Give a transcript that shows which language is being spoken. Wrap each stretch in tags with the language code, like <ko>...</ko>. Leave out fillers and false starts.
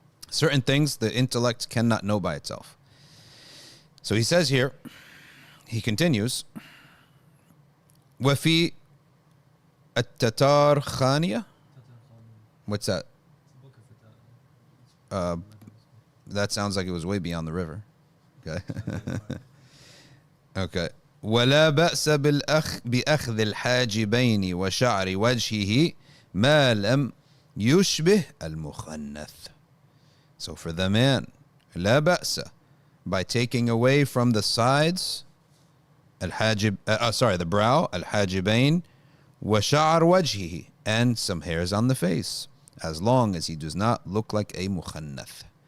<en>Certain things the intellect cannot know by itself. So he says here, he continues,</en> <ar>وفي التتار خانية.</ar> <en>What's that? That sounds like it was way beyond the river. Okay. Okay.</en> <ar>ولا بأس بأخذ الحاجبين وشعر وجهه ما لم يشبه المخنث.</ar> <en>So for the man,</en> <ar>لا بأس,</ar> <en>by taking away from the sides, the brow, الحاجبين,</en> <ar>وشعر وجهه,</ar> <en>and some hairs on the face, as long as he does not look like a mukhannath.</en>